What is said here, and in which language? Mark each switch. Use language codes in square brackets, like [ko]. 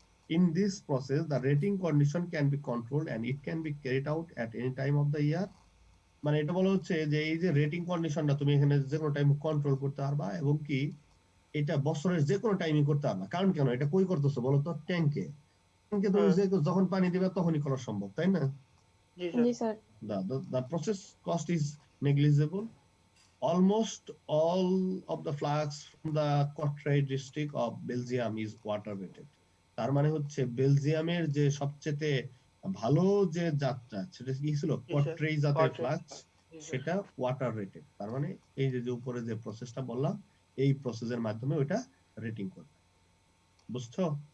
[en] In this process the rating condition can be controlled and it can be carried out at any time of the year. [bn] মানে এটা বলা হচ্ছে যে এই যে রেটিং কন্ডিশনটা তুমি এখানে যে কোনো টাইম কন্ট্রোল করতে পারবা, এবং কি এটা বছরের যে কোনো টাইমে করতে পারবা। কারণ কেন এটা কই করতেছো বলো তো? ট্যাঙ্কে। ট্যাঙ্কে তুমি যখন পানি দিবে তখনই করা সম্ভব, তাই না? জি sir. G, sir. [en] The process cost is negligible. Almost all of the flux from the Cottray district of Belgium is water rated. [bn] তার মানে হচ্ছে বেলজিয়ামের যে সবচেয়ে ভালো যে জাতটা সেটা কি ছিল? কট্রে জাতের ফ্লাক্স, সেটা ওয়াটার রেটেড। তার মানে এই যে উপরে যে প্রসেসটা বললাম, এই প্রসেসের মাধ্যমে ওটা রেটিং করবে। বুঝছো?